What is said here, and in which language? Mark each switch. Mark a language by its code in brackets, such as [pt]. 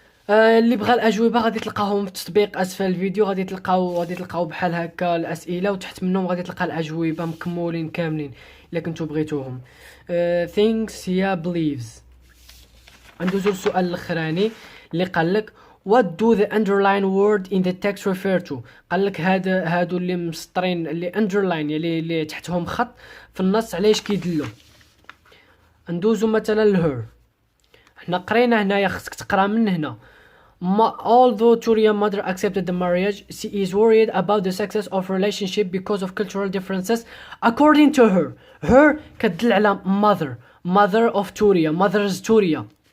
[ar] اللي بغى الاجوبه غادي تلقاهم في التطبيق اسفل الفيديو. غادي تلقاو بحال هكا الاسئله وتحت منهم غادي تلقى الاجوبه مكمولين كاملين الا كنتو بغيتوهم. thinks هي believes. ندوزو للسؤال الاخراني اللي قال لك [en] what do the underline word in the text refer to. [ar] قال لك هادو اللي مسطرين اللي underline يعني اللي تحتهم خط في النص على ايش كيدلوا. ندوزو مثلا لهر. حنا قرينا هنايا خصك تقرا من هنا. [en] Although Turia's mother accepted the marriage, she is worried about the success of relationship because of cultural differences. According to her [ar] كتدل على [en] mother of Turia, mother's Turia.